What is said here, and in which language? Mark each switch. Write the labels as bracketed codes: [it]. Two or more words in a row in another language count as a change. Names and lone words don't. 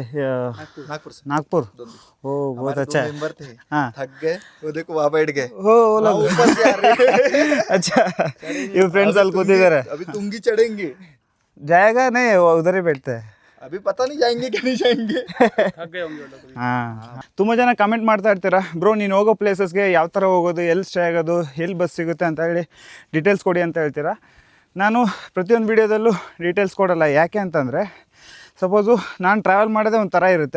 [hi] नागपुर से। नागपुर। ओ बहुत अच्छा है। मेंबर थे, हाँ। थक गए, वो देखो वहाँ बैठ गए। हो वो लोग ऊपर से आ रहे हैं। अच्छा, ये फ्रेंड्स अल खुद इधर है। अभी तुंगी चढ़ेंगे। जाएगा नहीं, वो उधर ही बैठते हैं। अभी पता नहीं जाएंगे कि नहीं जाएंगे। [kn] ಹಾಂ, ತುಂಬ ಜನ ಕಮೆಂಟ್ ಮಾಡ್ತಾ ಇರ್ತೀರಾ, ಬ್ರೋ ನೀನು ಹೋಗೋ ಪ್ಲೇಸಸ್ಗೆ ಯಾವ ಥರ ಹೋಗೋದು, ಎಲ್ಲಿ ಸ್ಟೇ ಆಗೋದು, ಎಲ್ಲಿ ಬಸ್ ಸಿಗುತ್ತೆ ಅಂತ ಹೇಳಿ ಡೀಟೇಲ್ಸ್ ಕೊಡಿ ಅಂತ ಹೇಳ್ತೀರಾ. ನಾನು ಪ್ರತಿಯೊಂದು ವೀಡಿಯೋದಲ್ಲೂ ಡೀಟೇಲ್ಸ್ ಕೊಡಲ್ಲ. ಯಾಕೆ ಅಂತಂದರೆ ಸಪೋಸು ನಾನು ಟ್ರಾವೆಲ್ ಮಾಡೋದೇ ಒಂದು ಥರ ಇರುತ್ತೆ.